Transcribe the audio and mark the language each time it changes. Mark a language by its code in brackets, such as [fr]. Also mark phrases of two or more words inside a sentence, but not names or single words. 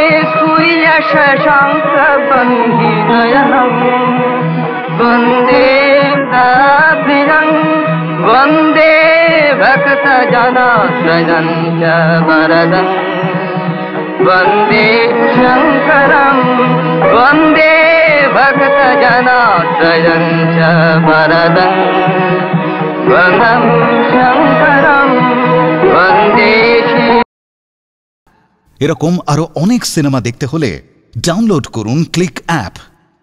[sa] सूर्यशशाङ्कबन्धिनयनं वन्दे प्रियं वन्दे भक्तजनाश्रयं च वरदं वन्दे शङ्करं वन्दे भक्तजनाश्रयं च वरदं वन्दं शङ्करं वन्दे [bn] এরকম আরো অনেক সিনেমা দেখতে হলে ডাউনলোড করুন ক্লিক অ্যাপ।